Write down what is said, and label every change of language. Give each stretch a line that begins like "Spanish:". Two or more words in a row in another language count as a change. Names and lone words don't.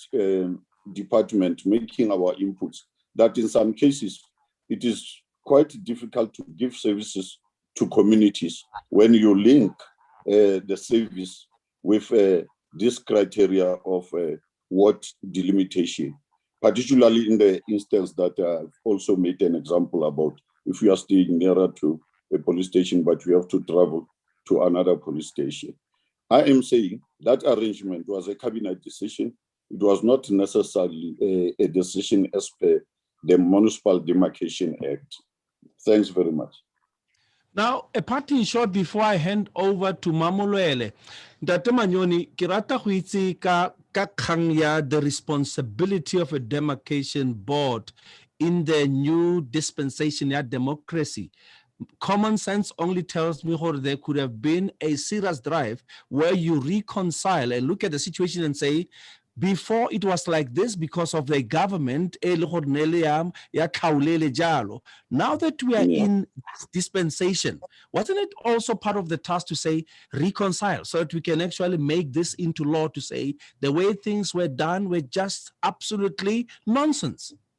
English: department, making our inputs, that in some cases, it is quite difficult to give services to communities when you link the service with this criteria of ward delimitation, particularly in the instance that I've also made an example about if you are staying nearer to a police station, but you have to travel to another police station. I am saying that arrangement was a cabinet decision. It was not necessarily a decision as per the Municipal Demarcation Act. Thanks very much. Now, a parting shot before I hand over to Mamolwele.
Tswana: Ntate Manyoni, ke rata go itse ka kgang ya
English: the responsibility of a demarcation board in the new dispensation ya democracy. Common sense only tells me that there could have been a serious drive where you reconcile and look at the situation and say, before it was like this because of the government, now that we are in dispensation, wasn't it also part of the task to say reconcile so that we can actually make this into law to say the way things were done were just absolutely nonsense?